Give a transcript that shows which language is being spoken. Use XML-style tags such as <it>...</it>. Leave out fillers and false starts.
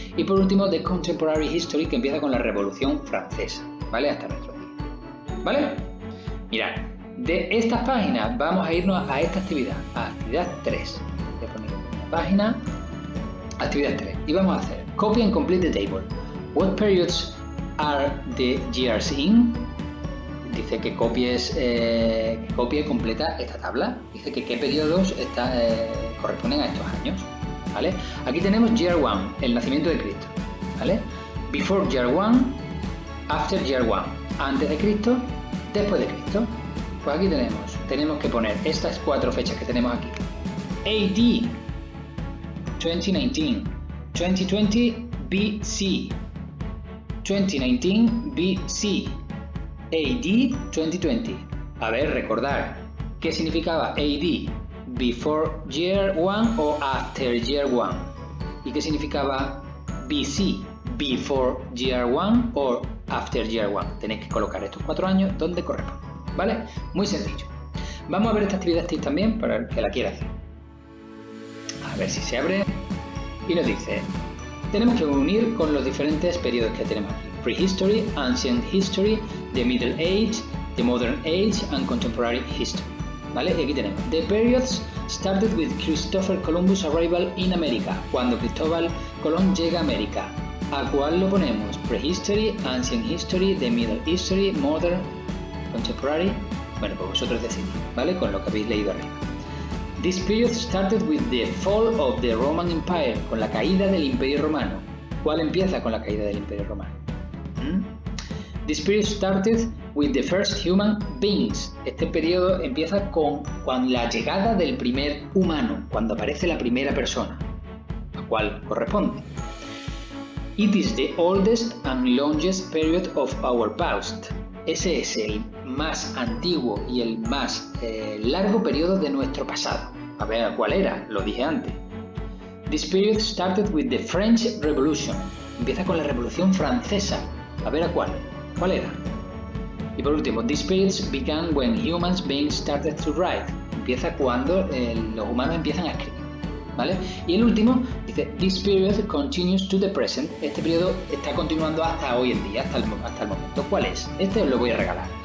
<es>Y por último,</es> <en>The Contemporary History,</en> <es>que empieza con la Revolución Francesa, ¿vale? Hasta nuestro día, ¿vale? Mirad, de estas páginas vamos a irnos a esta actividad, a actividad 3. Voy a poner una página, actividad 3, y vamos a hacer</es> <en>copy and complete the table. What periods are the years in?</en> <es>Dice que copie y completa esta tabla. Dice que qué periodos corresponden a estos años, ¿vale? Aquí tenemos Year 1, el nacimiento de Cristo, ¿vale?</es> <en>Before Year 1, After Year 1,</en> <es>antes de Cristo, después de Cristo. Pues aquí tenemos que poner estas 4 fechas que tenemos aquí.</es> <en>AD 2019, 2020 BC, 2019 BC, AD 2020.</en> <es>A ver, recordar qué significaba AD,</es> <en>Before Year 1</en> <es>o</es> <en>After Year 1.</en> <es>¿Y qué significaba BC,</es> <en>before year 1 or after year 1.</en> <es>Tenéis que colocar estos 4 años donde corresponde, ¿vale? Muy sencillo. Vamos a ver esta actividad TIC también para el que la quiera hacer. A ver si se abre y nos dice, tenemos que unir con los diferentes periodos que tenemos aquí.</es> <en>Prehistory, Ancient History, the Middle Age, the Modern Age and Contemporary History. ¿Vale?</en> <es>Y aquí tenemos,</es> <en>the periods started with Christopher Columbus arrival in America,</en> <es>cuando Cristóbal Colón llega a América. ¿A cuál lo ponemos?</es> <en>Prehistory, Ancient History, the Middle History, Modern, Contemporary.</en> <es>Bueno, pues vosotros decidís, ¿vale? Con lo que habéis leído arriba.</es> <en>This period started with the fall of the Roman Empire,</en> <es>con la caída del Imperio Romano. ¿Cuál empieza con la caída del Imperio Romano?</es> <en>This period started with the first human beings.</en> <es>Este periodo empieza con la llegada del primer humano, cuando aparece la primera persona, a cuál corresponde.</es> <en>It is the oldest and longest period of our past.</en> <es>Ese es el más antiguo y el más largo periodo de nuestro pasado. A ver, ¿cuál era? Lo dije antes.</es> <en>This period started with the French Revolution.</en> <es>Empieza con la Revolución Francesa. A ver, ¿a cuál? ¿Cuál era? Y por último,</es> <en>this period began when human beings started to write.</en> <es>Empieza cuando los humanos empiezan a escribir, ¿vale? Y el último dice,</es> <en>this period continues to the present.</en> <es>Este periodo está continuando hasta hoy en día, hasta el momento. ¿Cuál es? Este os lo voy a regalar.</es>